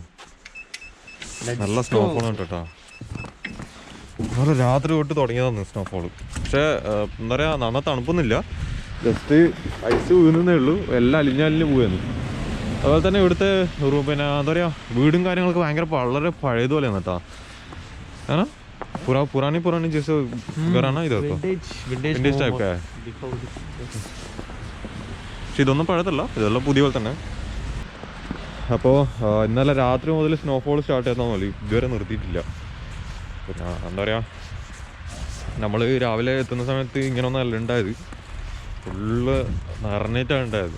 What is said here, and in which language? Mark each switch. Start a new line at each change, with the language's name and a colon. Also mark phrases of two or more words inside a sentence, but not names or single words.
Malayalam: നല്ല സ്നോഫോൾ ഉണ്ട് കേട്ടോ. നല്ല രാത്രി തൊട്ട് തുടങ്ങിയതാണ് സ്നോഫോള്. പക്ഷേ എന്താ പറയുക, നന്ന തണുപ്പൊന്നുമില്ല,
English: just ice
Malayalam: വീഴുന്നേ ഉള്ളൂ. എല്ലാം അലിഞ്ഞ് പോവുകയാണ്. അതുപോലെ തന്നെ ഇവിടുത്തെ പിന്നെ എന്താ പറയുക, വീടും കാര്യങ്ങളൊക്കെ വളരെ പഴയതുപോലെയാണ് കേട്ടോ.
Hindi: है ना, पुरानी जैसे घर है ना इधर तो
English: vintage type
Hindi: का है.
Malayalam: പക്ഷെ ഇതൊന്നും പഴയതല്ല, ഇതെല്ലാം പുതിയ പോലെ തന്നെ. അപ്പോൾ ഇന്നലെ രാത്രി മുതൽ
English: snowfall start
Malayalam: ചെയ്താൽ മതി, ഇതുവരെ നിർത്തിയിട്ടില്ല. പിന്നെ എന്താ പറയുക, നമ്മൾ രാവിലെ എത്തുന്ന സമയത്ത് ഇങ്ങനെയൊന്നും അല്ല ഉണ്ടായത്, ഫുള്ള് നിറഞ്ഞിട്ടാണ് ഉണ്ടായത്.